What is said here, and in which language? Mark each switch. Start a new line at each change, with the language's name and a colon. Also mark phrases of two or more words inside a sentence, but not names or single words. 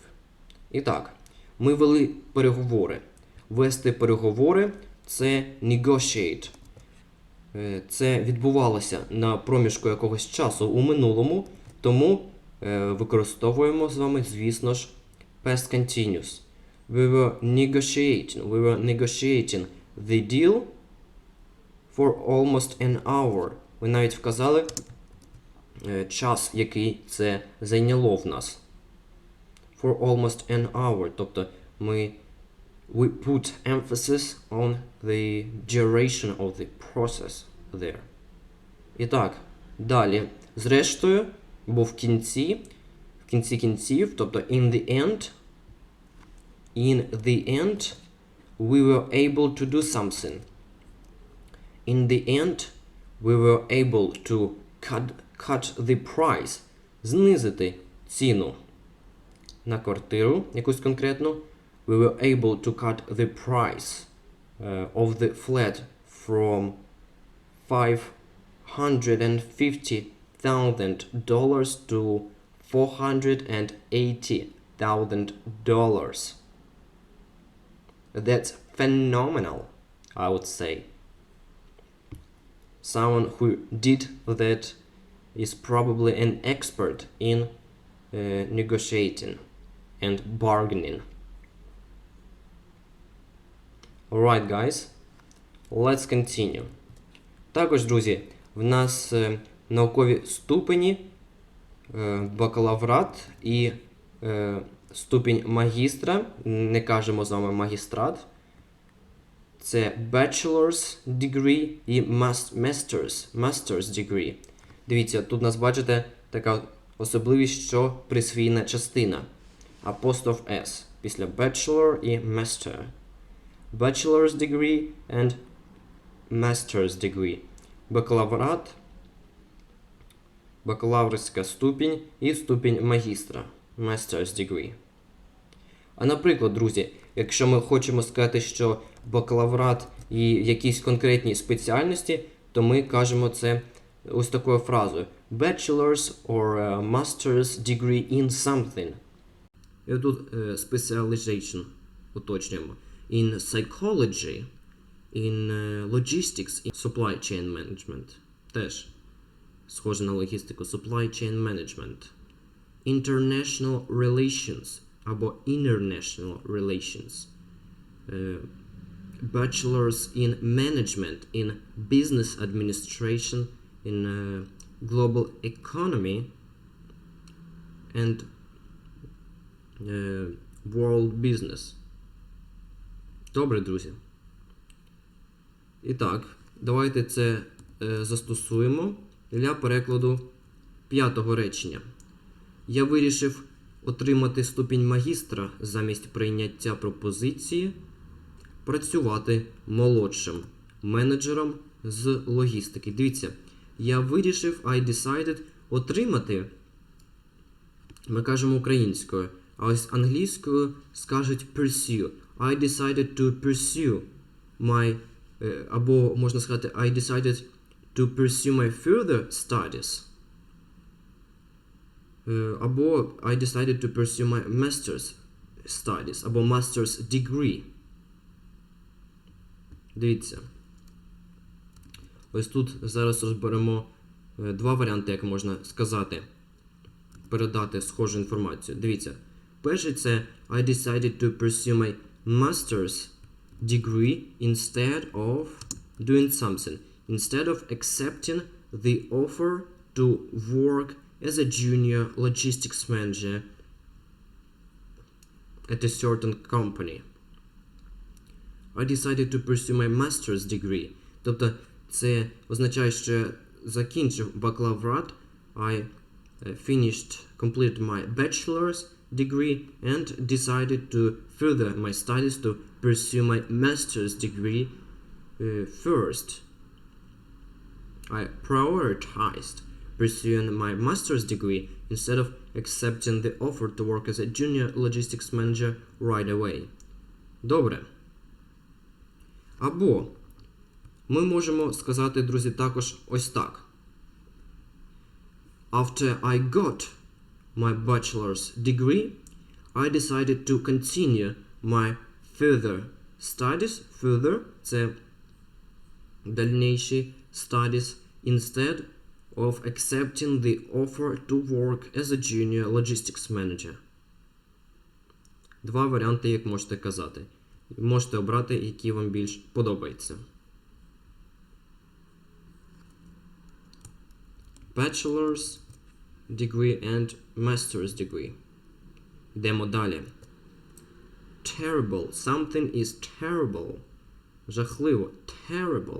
Ukrainian: І так, ми вели переговори. Вести переговори – це negotiate. Це відбувалося на проміжку якогось часу у минулому, тому використовуємо з вами, звісно ж,
English: past continuous. We were negotiating the deal for almost an hour.
Ukrainian: Ви навіть вказали час, який це зайняло в нас.
English: For almost an hour. Тобто we put emphasis on the duration of the process there.
Ukrainian: І так, далі. Зрештою, бо в кінці кінців, тобто
English: in the end, we were able to do something. In the end, we were able to cut the price.
Ukrainian: Знизити ціну на квартиру, якусь конкретну.
English: We were able to cut the price of the flat from $550,000 to $480,000. That's phenomenal, I would say. Someone who did that is probably an expert in negotiating and bargaining. Alright, guys, let's continue.
Ukrainian: Також, друзі, в нас наукові ступені, бакалаврат і ступінь магістра, не кажемо з вами магістрат.
English: Це bachelor's degree і master's degree.
Ukrainian: Дивіться, тут у нас, бачите, така особливість, що присвійна частина.
English: Apostrophe S після bachelor і master. Bachelor's degree and master's degree.
Ukrainian: Бакалаврат, бакалаврська ступінь і ступінь магістра.
English: Master's degree.
Ukrainian: А наприклад, друзі, якщо ми хочемо сказати, що бакалаврат і якісь конкретні спеціальності, то ми кажемо це ось такою фразою.
English: Bachelor's or master's degree in something.
Ukrainian: І тут specialization уточнюємо.
English: In psychology, in logistics, in supply chain management.
Ukrainian: Теж схоже на логістику.
English: Supply chain management. International relations або international relations. Bachelor's in management, in business administration, in global economy and world business.
Ukrainian: Добре, друзі. І так, давайте це застосуємо для перекладу 5-го речення. Я вирішив отримати ступінь магістра замість прийняття пропозиції працювати молодшим менеджером з логістики. Дивіться, я вирішив, I decided, отримати, ми кажемо українською, а ось англійською скажуть pursue.
English: I decided to pursue my,
Ukrainian: або можна сказати,
English: I decided to pursue my further studies. Або I decided to pursue my master's studies, або master's degree.
Ukrainian: Дивіться. Ось тут зараз розберемо два варіанти, як можна сказати, передати схожу інформацію. Дивіться. Перший це
English: I decided to pursue my master's degree instead of doing something. Instead of accepting the offer to work as a junior logistics manager at a certain company. I decided to pursue my master's degree.
Ukrainian: Тобто це означає, що я закінчив бакалаврат,
English: I completed my bachelor's degree and decided to further my studies to pursue my master's degree first. I prioritized pursuing my master's degree instead of accepting the offer to work as a junior logistics manager right away.
Ukrainian: Добре. Або ми можемо сказати, друзі, також ось так.
English: After I got my bachelor's degree, I decided to continue my further studies. Further –
Ukrainian: це дальніші
English: studies instead of accepting the offer to work as a junior logistics manager.
Ukrainian: Два варіанти, як можете казати. Можете обрати, який вам більш подобається.
English: Bachelor's degree and master's degree.
Ukrainian: Йдемо далі.
English: Terrible. Something is terrible.
Ukrainian: Жахливо. Terrible.